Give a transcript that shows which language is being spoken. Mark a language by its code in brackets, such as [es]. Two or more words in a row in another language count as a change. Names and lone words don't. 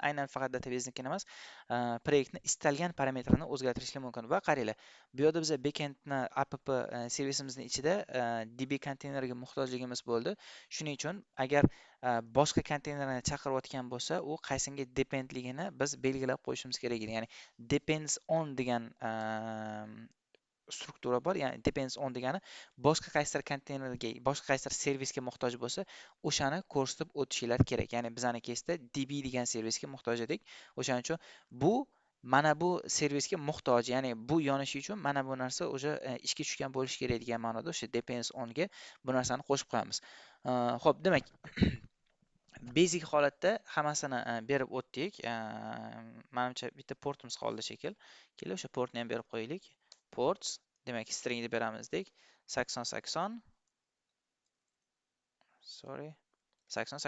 [uz] Aynan faqat database'nikini emas, proyektni istalgan parametrini o'zgartirishinglar mumkin. Va qaranglar, bu yerda biz backendni app servisimizning ichida DB konteynerga muhtojligimiz bo'ldi. Shuning uchun agar boshqa konteynerni chaqirayotgan bo'lsa, u qaysinga dependligini biz belgilab qo'yishimiz kerak edi. Ya'ni [en] depends on [uz] degan struktura bor. Ya'ni [en] depends on [uz] degani boshqa qaysidir konteynerga, boshqa qaysidir servisga muhtoj bo'lsa, o'shani ko'rsatib o'tishinglar kerak. Ya'ni bizning keysda DB degan servisga muhtoj edik. O'shaning uchun bu mana bu servisga muhtoj. Ya'ni bu yonishi uchun mana bu narsa o'sha ishga tushgan bo'lishi kerak degan ma'noda o'sha [en] depends on [uz] ga bu narsani qo'shib qo'yamiz. Xo'p, demak basic holatda hammasini berib o'tdik. Menimcha bitta portimiz qoldi shekil. Kelib o'sha portni ham berib qo'yaylik. Ports, demak string deb beramizdik. 8080. Sorry. 8080.